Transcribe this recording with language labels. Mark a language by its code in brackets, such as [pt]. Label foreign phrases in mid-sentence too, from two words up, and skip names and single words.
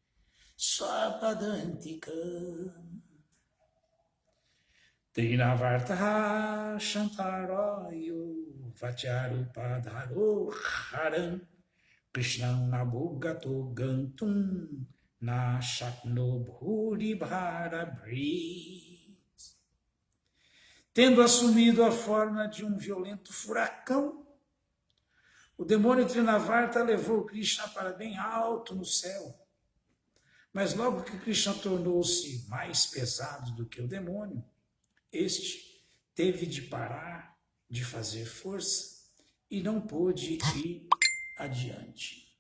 [sa] Swapadantikam Trinavartaha Shantarayo Vacharupadharo Haram Krishnam Nabogato Gantum Na Shakno Bhuri Bharabrit. [pt] Tendo assumido a forma de um violento furacão, o demônio Trinavarta levou Krishna para bem alto no céu. Mas logo que Krishna tornou-se mais pesado do que o demônio, este teve de parar de fazer força e não pôde ir adiante.